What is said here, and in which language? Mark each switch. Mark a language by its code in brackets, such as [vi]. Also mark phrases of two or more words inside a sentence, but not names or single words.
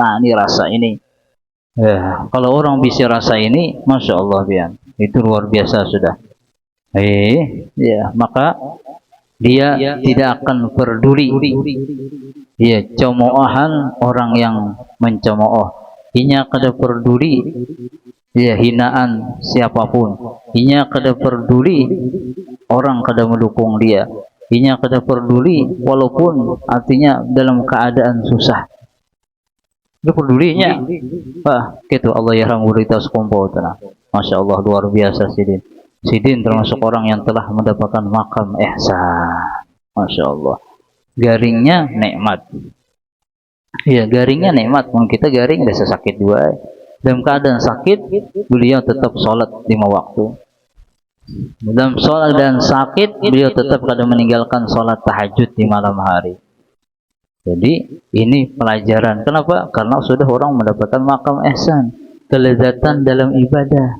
[id] Nah, ini rasa ini. Kalau orang bisa rasa ini, [ar] Masya Allah, [id] itu luar biasa sudah. Maka dia tidak akan peduli. Cemoohan orang yang mencemooh. [bjn] Inya kada [id] peduli hinaan siapapun. [bjn] Inya kada [id] peduli orang kada mendukung dia. [bjn] Inya kada [id] peduli walaupun artinya dalam keadaan susah. Dia pedulinya. Gitu Allah yarham berita sekumpul tanah. [ar] Masya Allah, [id] luar biasa Sidin. Sidin termasuk orang yang telah mendapatkan makam ihsan. [ar] Masya Allah. [id] Garingnya nikmat. Garingnya nikmat. Mungkin kita garing ada sakit juga. Dalam keadaan sakit, beliau tetap sholat 5 waktu. Dalam sholat dan sakit, beliau tetap kada meninggalkan sholat tahajud di malam hari. Jadi ini pelajaran. Kenapa? Karena sudah orang mendapatkan makam ihsan, kelezatan dalam ibadah.